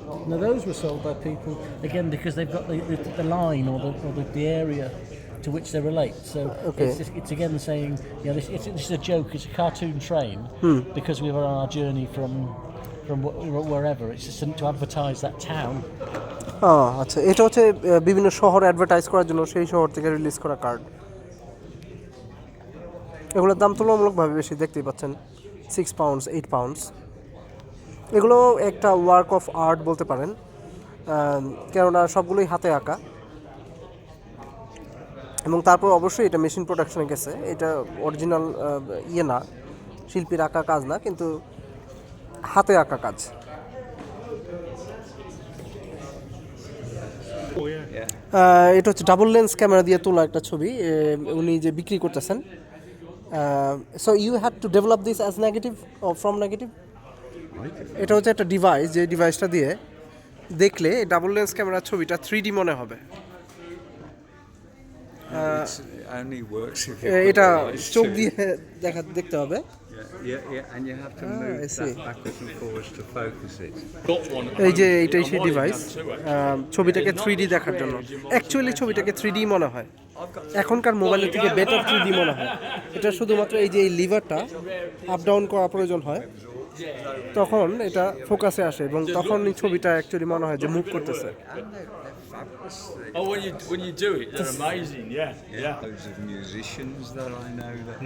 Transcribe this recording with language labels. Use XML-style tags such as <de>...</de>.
<en>Now those were sold by people again because they've got the line or the area to which they relate. So Okay. it's again saying, this is a joke. It's a cartoon train because we were on our journey from wherever. It's just to advertise that town.</en> <bn>আচ্ছা, এটা হচ্ছে বিভিন্ন শহর advertise করার জন্য সেই শহর থেকে রিলিজ করা কার্ড। এগুলোর দাম তুলনামূলকভাবে বেশি, দেখতেই পাচ্ছেন, £6, £8। এগুলো একটা ওয়ার্ক অফ আর্ট বলতে পারেন, কেননা সবগুলোই হাতে আঁকা এবং তারপর অবশ্যই এটা মেশিন প্রোডাকশনে গেছে, এটা অরিজিনাল ইয়ে না, শিল্পীর আঁকা কাজ না, কিন্তু হাতে আঁকা কাজ। এটা হচ্ছে ডাবল লেন্স ক্যামেরা দিয়ে তোলা একটা ছবি, উনি যে বিক্রি করতেছেন।</bn> <en>So you have to develop this as negative from negative.</en> <bn>এটা হচ্ছে একটা ডিভাইস, যে ডিভাইসটা দিয়ে দেখলে ডাবল লেন্স ক্যামেরার ছবিটা 3D মনে হবে।</bn> <en>It only works if you</en> <bn>এটা</bn> <en>put your eyes</en> <bn>চোখ</bn> <en>to it.</en> <bn>দিয়ে দেখতে হবে।</bn> <en>Yeah, and you have to move I see. that backwards and forwards to focus it.</en> <bn>এই যে এইটাই সেই ডিভাইস, ছবিটাকে 3D দেখার জন্য। অ্যাকচুয়ালি ছবিটাকে 3D মনে হয়, এখনকার মোবাইলের থেকে বেটার 3D মনে হয়। এটা শুধুমাত্র এই যে এই লিভারটা আপ ডাউন করা প্রয়োজন হয়, তখন এটা ফোকাসে আসে এবং তখন এই ছবিটা অ্যাকচুয়ালি মনে হয় যে মুভ করতেছে।</bn> <en>And they're fabulous. Oh, when you do it, they're amazing. Yeah. Loads of musicians that I know that</en>